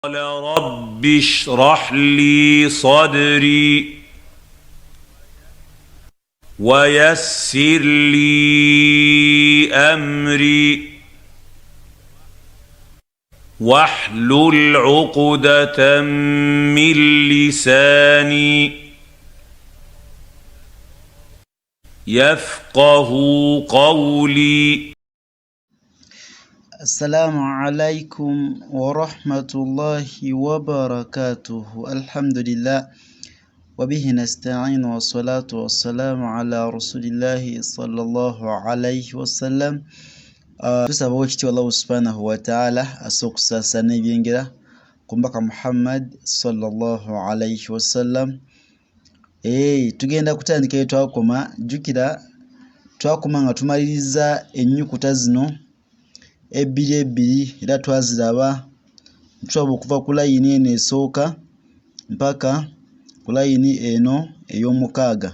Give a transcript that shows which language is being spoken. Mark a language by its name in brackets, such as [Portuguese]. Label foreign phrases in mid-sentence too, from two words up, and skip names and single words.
[Arabic] قال رب اشرح لي صدري ويسر لي أمري واحلل عقدة من لساني يفقه قولي. السلام عليكم ورحمة الله وبركاته. الحمد لله وبه نستعين والصلاة والسلام على رسول الله صلى الله عليه وسلم. [Ganda] tusaba wekiti [Arabic] الله سبحانه وتعالى [Ganda] asokusasana ebyengera kumbaka Muhammad [Arabic] صلى الله عليه وسلم. [Ganda] Tugenda kutandika twakoma, jukira twakoma nga tumaliriza ennyukuta zino ebbiri era twaziraba ntwaba okuva ku layini eno esooka mpaka ku layini eno ey'omukaaga.